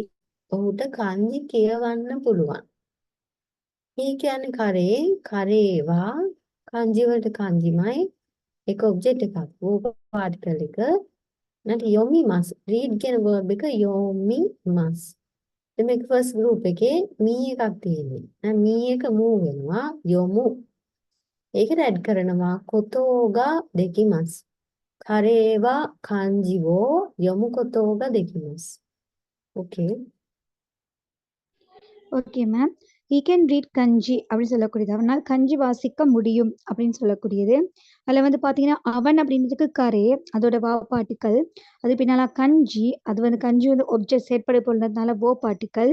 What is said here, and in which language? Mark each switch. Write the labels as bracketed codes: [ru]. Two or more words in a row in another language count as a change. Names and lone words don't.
[si] ඔහුට kanji කියවන්න පුළුවන්. he කියන්නේ [ja] 彼、彼は [si] kanji වලට kanjiමයි. එක object එකක්. [en] verb particle [si] එක. නැත්නම් yomimasu. read කියන verb එක yomimasu. දැන් මේක [en] first group [si] එකේ me එකක් තියෙන්නේ. දැන් me එක move වෙනවා yomu. ඒකට add කරනවා [ja] ことができます. 彼は漢字を読むことができます. [si] okay. [en] okay ma'am. he can read kanji [ta] அப்படின்னு சொல்லக்கூடியது. அவனால் கஞ்சி வாசிக்க முடியும் அப்படின்னு சொல்லக்கூடியது. அதில் வந்து பார்த்தீங்கன்னா அவன் அப்படின்றதுக்கு கரே, அதோட வா பார்ட்டிக்கல். அது பின்னால கஞ்சி, அது வந்து கஞ்சி வந்து ஒப்ஜெக்ட் செயற்படு போன்றதுனால ஓ பார்ட்டிக்கல்.